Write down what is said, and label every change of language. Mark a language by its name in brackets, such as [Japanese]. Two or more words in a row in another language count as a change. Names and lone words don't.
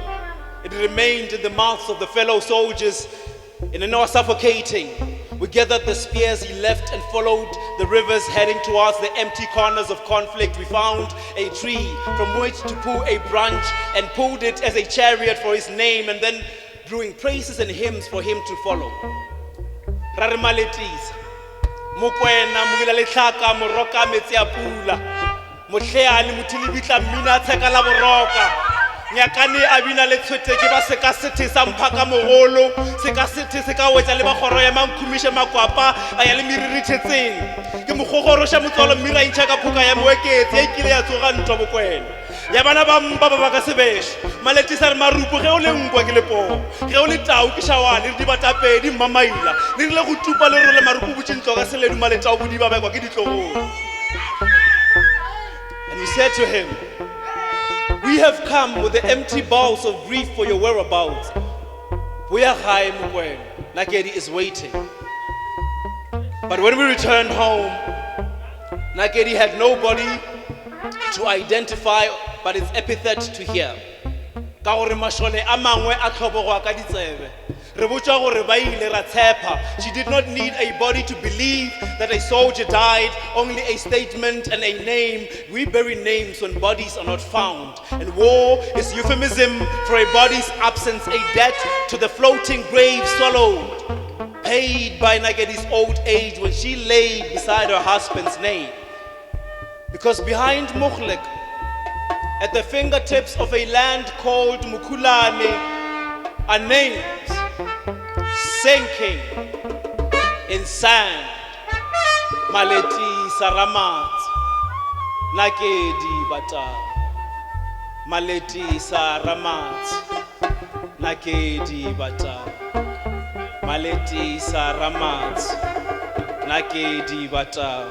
[English] It remained in the mouths of the fellow soldiers in an hour suffocating. We gathered the spears he left and followed the rivers heading towards the empty corners of conflict. We found a tree from which to pull a branch and pulled it as a chariot for his name, and then brewing praises and hymns for him to follow. [Northern Sotho] Rarimaletiza mokwena mobila letlhaka moroka metsi a pula motlheane mothilibitla mmina tsheka la boroka nyakane a bina le tshwete ke ba seka sethe sa mphaka mogolo seka sethe se ka wetsa le bagoro ya mankhumishe makwapa a ya le miririthetseng ke mogogorosha motswalo mmira intšha ka phoka ya moeketse ya ikile ya tsoga ntwa bokwena ya bana ba mpa ba ka sebešo maletisa re marupo ge o le nkwa ke lepoo ge o le tau ke shawane re dibatapedi mmamaila le rile go tupa le role marupo botšintlo ka seledu maletao bodi ba bekwa ke ditlogolo. [English] And we said to him, we have come with the empty bowls of grief for your whereabouts. We are high Mukwena. Nakedi is waiting. But when we returned home, Nakedi had nobody to identify but its epithet to hear. [Northern Sotho] Ka gore mashole a mangwe a tlhobogo ka ditsebe. Re botša gore ba ile ra tshepa. [English] She did not need a body to believe that a soldier died, only a statement and a name. We bury names when bodies are not found. And war is euphemism for a body's absence, a debt to the floating grave swallowed, paid by Nagedi's old age when she lay beside her husband's name. Because behind Mukhlek, at the fingertips of a land called Mukulane, are names sinking in sand. Maleti Saramat, Nakedi Bata. Maleti Saramat, Nakedi Bata. Maleti Saramat, Nakedi Bata.